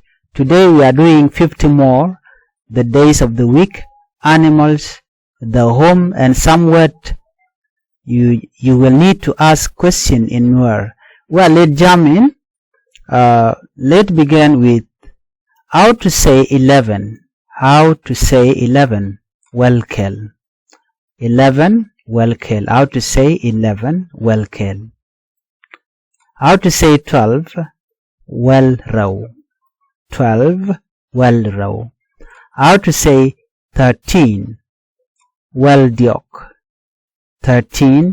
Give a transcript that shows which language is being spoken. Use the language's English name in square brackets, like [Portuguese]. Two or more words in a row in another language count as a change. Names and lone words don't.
[English] Today we are doing 50 more, the days of the week, animals, the home, and some word you will need to ask question in Nuer. Well, let's jump in. Let's begin with how to say 11. How to say 11. Welkel. 11. Welkel. How to say 11. Welkel. How to say 12. Welrow. 12. Welrow. How to say 13. Weldiok. 13.